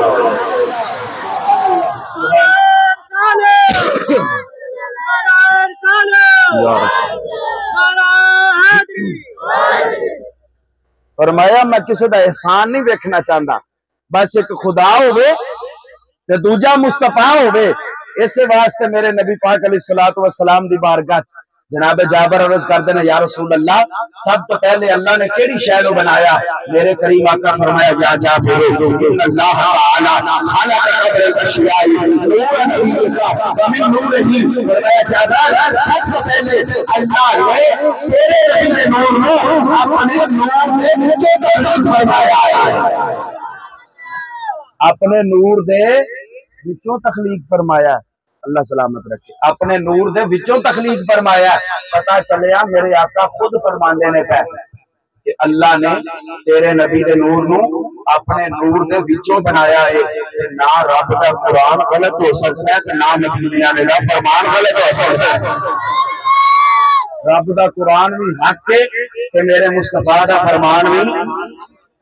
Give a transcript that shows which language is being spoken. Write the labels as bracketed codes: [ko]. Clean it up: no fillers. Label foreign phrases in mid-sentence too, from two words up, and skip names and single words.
[ur] فرمایا میں کسی کا احسان نہیں دیکھنا چاہتا [pa] بس ایک خدا ہوئے تے دوجا مصطفیٰ ہوئے اس واسطے میرے نبی پاک علیہ الصلوۃ والسلام دی بارگاہ جناب جابر [ur] عرض کرتے ہیں [pa] یا رسول اللہ سب تو پہلے اللہ نے کیڑی شے نو بنایا میرے کریم آقا فرمایا یا جابر [ar] ان اللہ تعالی خلق قبل الاشیاء نور نبیک ومن نورہ [pa] فرمایا جابر سب تو پہلے اللہ نے تیرے نبی کے نور نو اپنے نور دے وچ تخلیق فرمایا اپنے نور دے وچوں تخلیق فرمایا اللہ سلامت رکھے اپنے نور دے وچوں تخلیق فرمایا پتہ چلیا میرے آقا خود فرماندے نے پہ کہ اللہ نے تیرے نبی دے نور نو اپنے نور دے وچوں بنایا ہے کہ نہ رب دا قرآن غلط ہو سکتا ہے کہ نہ نبی علیہ دا فرمان غلط ہو سکتا ہے رب دا قرآن بھی حق ہے کہ میرے مصطفیٰ دا فرمان بھی